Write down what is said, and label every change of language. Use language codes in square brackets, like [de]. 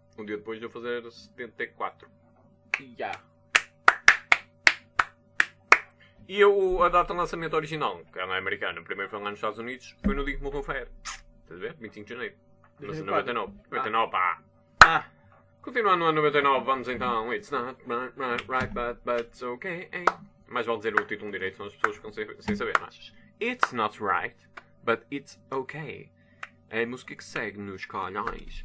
[pt] Um dia depois de eu fazer 74. [en] Yeah. [pt] E eu, a data de lançamento original, que ela é americana, o primeiro foi lá nos Estados Unidos, foi no dia que morreu o Fer. Estás a ver? 25 de janeiro. Mas em 99. Ah. 99, pá! Ah! Continuando a 99, vamos então. [en] It's not right, but it's okay. Hey. [pt] Mais vale dizer o título direito, senão as pessoas ficam sem saber, não achas? [en] It's not right, but it's okay. [pt] É a música que segue nos calhões.